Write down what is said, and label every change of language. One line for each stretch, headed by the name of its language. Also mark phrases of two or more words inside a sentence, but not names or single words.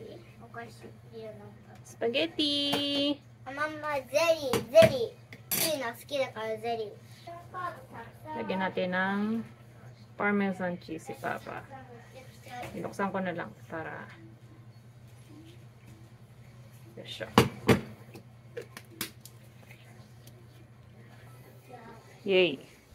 Filipino: Spaghetti. Mama,
Japanese: ゼリー。いいの好きだからゼリー。
Filipino: Lagyan natin ng
English: parmesan cheese
Filipino: si Papa. Binuksan ko na lang para yes, siya. Yay!